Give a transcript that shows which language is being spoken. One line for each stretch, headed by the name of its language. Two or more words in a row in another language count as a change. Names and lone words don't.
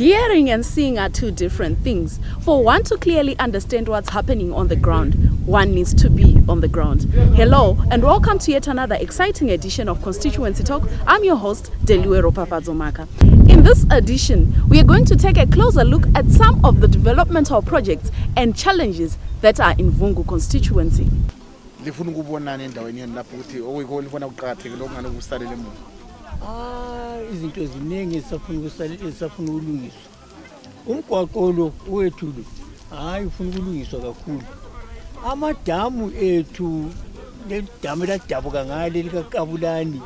English: hearing and seeing are two different things. For one to clearly understand what's happening on the ground, one needs to be on the ground. Hello and welcome to yet another exciting edition of Constituency Talk. I'm your host, Delue Ropafazomaka. In this edition, we are going to take a closer look at some of the developmental projects and challenges that are in Vungu constituency.
North Ndebele: Izinto eziningi esafuna ukulungiswa. Umgwaqo lo wethu hayi ufuna ukulungiswa kakhulu. Amadamu ethu ledamu ladabuka ngale likaKabulani.